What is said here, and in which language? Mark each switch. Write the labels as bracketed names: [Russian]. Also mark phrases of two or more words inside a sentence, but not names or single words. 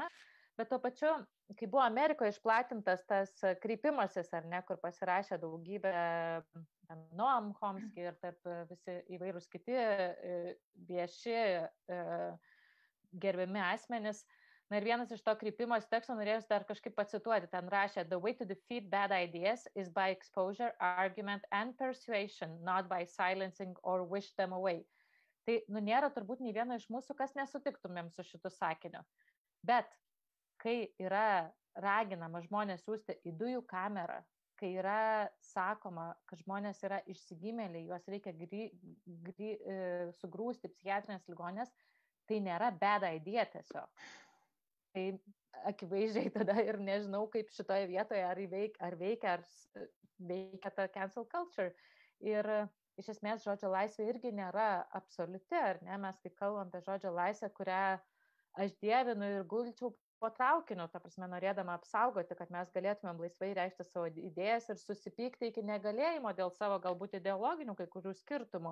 [Lithuanian] Bet tuo pačiu, kai buvo Amerikoje išplatintas tas kreipimasis, ar ne, kur pasirašė daugybė Noam Chomsky ir tarp visi įvairūs kiti vieši gerbiami asmenys. Ir vienas iš to kreipimos teksto norėjus dar kažkaip pacituoti. Ten rašė: [English] "The way to defeat bad ideas is by exposure, argument and persuasion, not by silencing or wish them away." [Lithuanian] Tai, nėra turbūt nei vieno iš mūsų, kas nesutiktumėm su šitu sakiniu. Bet kai yra raginama žmonės siųsti į dujų kamerą, kai yra sakoma, kad žmonės yra išsigimėliai, juos reikia sugrūsti psichiatrinės ligonės, tai nėra [English] bad idea [Lithuanian] tiesiog. Tai akivaizdžiai tada ir nežinau, kaip šitoje vietoje ar veikia ta [English] cancel culture. [Lithuanian] Ir iš esmės žodžio laisvė irgi nėra absoliuti, ar ne? Mes kai kalbam apie žodžio laisvę, kurią aš dievinu ir gulčiau po traukiniu, ta prasme, norėdama apsaugoti, kad mes galėtumėm laisvai reikšti savo idėjas ir susipykti iki negalėjimo dėl savo galbūt ideologinių kai kurių skirtumų.